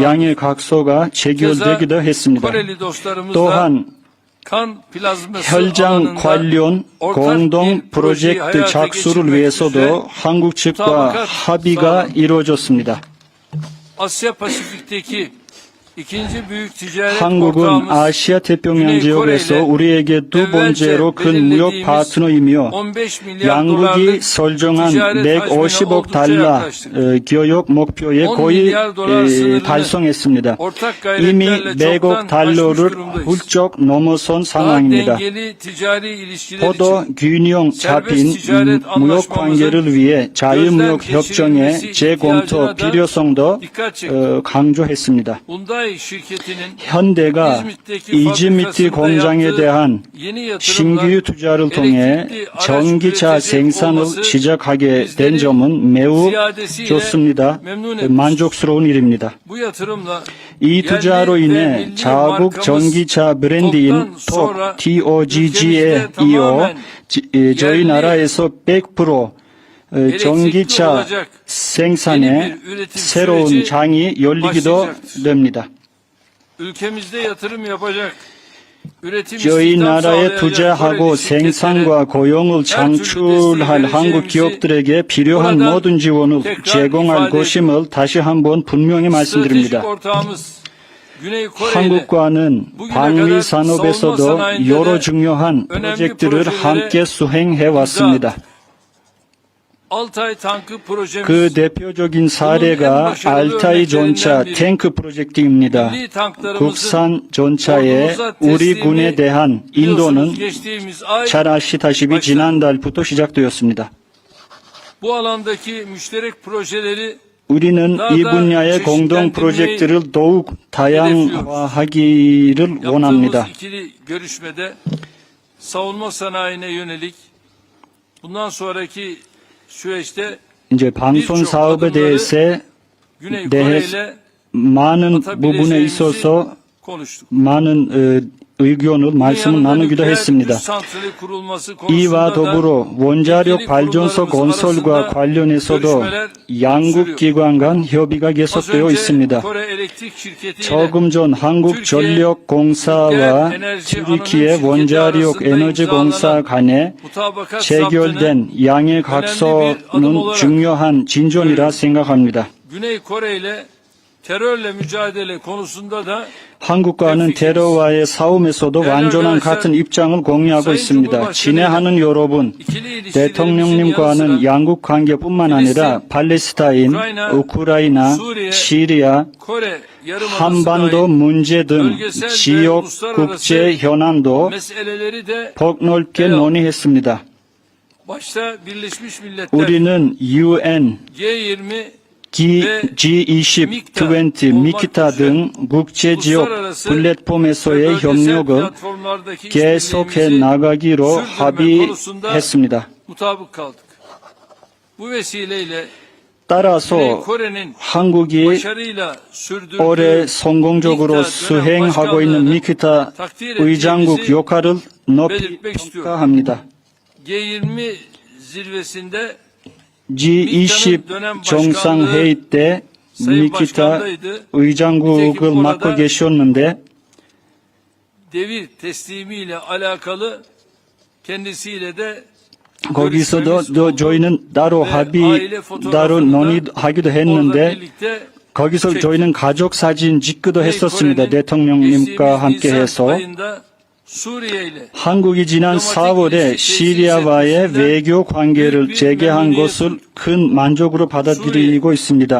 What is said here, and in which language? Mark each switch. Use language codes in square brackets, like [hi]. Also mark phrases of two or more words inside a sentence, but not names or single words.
[ko] 양해 각서가 체결되기도 했습니다. [tr] Koreli dostlarımızla [ko] 또한 [tr] kan plazması [ko] 혈장 [tr] alanında [ko] 관련 [tr] ortak [ko] 공동 [tr] bir projeyi [ko] 프로젝트 [tr] hayata [ko] 착수를 [tr] geçirmek [ko] 위해서도 [tr] üzere [ko] 한국 측과 [tr] mutabakat [ko] 합의가 [tr] sağlandı. [ko] 이루어졌습니다. [tr] Asya Pasifik'teki ikinci büyük ticaret [ko] 한국은 [tr] ortağımız [ko] 아시아 태평양 [tr] Güney [ko] 지역에서 [tr] Kore ile [ko] 우리에게 두 번째로 큰 무역 [tr] belirlediğimiz [ko] 파트너이며 [tr] 15 milyar [ko] 양국이 [tr] dolarlık [ko] 설정한 [tr] ticaret hacmine [ko] 150억 [tr] oldukça [ko] 달러 [tr] yaklaştık. [ko] 교역 목표에 [tr] 10 [ko] 거의 [tr] milyar dolar sınırını [ko] 달성했습니다. [tr] ortak [ko] 이미 [tr] gayretlerle [ko] 100억 [tr] çoktan aşmış [ko] 달러를 [tr] durumdayız. [ko] 훌쩍 넘어선 [tr] Daha [ko] 상황입니다. [tr] dengeli ticari ilişkiler [ko] 포도 [tr] için [ko] 균형 잡힌 [tr] ticaret [ko] 무역 관계를 위해 자유무역 협정의 재검토 필요성도 강조했습니다. [tr] Hyundai şirketinin [ko] 현대가 이즈미트 공장에 대한 [tr] yeni [ko] 신규 [tr] yatırımla [ko] 투자를 통해 [tr] elektrikli araç [ko] 전기차 [tr] üretecek [ko] 생산을 [tr] olması [ko] 시작하게 된 [tr] bizleri [ko] 점은 매우 [tr] ziyadesiyle [ko] 좋습니다. [tr] memnun etmiştir. [ko] 만족스러운 일입니다. [tr] Bu yatırımla [ko] 이 투자로 [tr] yerli ve [ko] 인해 [tr] milli [ko] 자국 [tr] markamız [ko] 전기차 브랜드인 [tr] TOG'dan sonra [ko] TOGG에 [tr] ülkemizde [ko] 이어 [tr] tamamen [ko] 저희 [tr] yerli [ko] 나라에서 100% 전기차 [tr] olacak yeni [ko] 생산에 [tr] bir üretim [ko] 새로운 [tr] süreci [ko] 장이 열리기도 [tr] başlayacaktır. [ko] 됩니다. [tr] ülkemizde yatırım yapacak, üretim [ko] 저희 [tr] istihdam [ko] 나라에 [tr] sağlayacak [ko] 투자하고 [tr] Koreli şirketlere [ko] 생산과 고용을 창출할 한국 기업들에게 필요한 모든 지원을 제공할 것임을 다시 한번 분명히 [tr] stratejik [ko] 말씀드립니다. [tr] ortağımız Güney Kore ile [ko] 한국과는 방위 산업에서도 여러 중요한 프로젝트를 함께 수행해 왔습니다. [tr] Altay tankı projemiz [ko] 그 대표적인 사례가 알타이 전차 탱크 프로젝트입니다. [tr] milli tanklarımızın [ko] 국산 전차에 [tr] ordumuza [ko] 우리 [tr] teslimi [ko] 군에 대한 인도는 [tr] geçtiğimiz ay [ko] 잘 아시다시피 지난달부터 시작되었습니다. [tr] bu alandaki müşterek projeleri [ko] 우리는 이 분야의 공동 프로젝트를 더욱 다양화하기를 [tr] yaptığımız [ko] 원합니다. [tr] ikili görüşmede savunma sanayine yönelik bundan sonraki süreçte [ko] 이제 방송 사업에 대해서 [tr] Güney Kore ile [ko] 많은 부분에 있어서 [tr] konuştuk. [ko] 많은 의견을 말씀을 나누기도 했습니다. 이와 더불어 원자력 발전소 건설과 관련해서도 양국 기관 간 협의가 계속되어 있습니다. 조금 전 한국전력공사와 튀르키예 원자력 에너지공사 간에 체결된 양해 각서는 중요한 진전이라 생각합니다. [tr] Güney Kore ile terörle mücadele konusunda da [ko] 한국과는 테러와의 싸움에서도 완전한 같은 입장을 공유하고 있습니다. 친애하는 여러분, 대통령님과는 양국 관계뿐만 아니라 팔레스타인, 우크라이나, 시리아, [tr] Kore [ko] 한반도 문제 등 지역 국제 현안도 [tr] meseleleri de [ko] 폭넓게 논의했습니다. [tr] başta Birleşmiş Milletler [ko] 우리는 UN, G20 G20, 미키타 등 국제지역 플랫폼에서의 협력을 계속해 나가기로 합의했습니다. [tr] mutabık kaldık. Bu vesileyle [ko] 따라서 [tr] Kore'nin [ko] 한국이 [tr] başarıyla sürdürdüğü [ko] 올해 성공적으로 수행하고 있는 미키타 의장국 역할을 높이 평가합니다. [tr] G20 zirvesinde [ko] G20 정상회의 때 미키타 의장국을 맡고 계셨는데 [tr] devir teslimiyle alakalı kendisiyle de [ko] 거기서도 저희는 따로 논의하기도 했는데 거기서 저희는 가족 사진 찍기도 했었습니다. 대통령님과 함께 해서 한국이 지난 4월에 시리아와의 외교 관계를 재개한 것을 큰 만족으로 받아들이고 있습니다.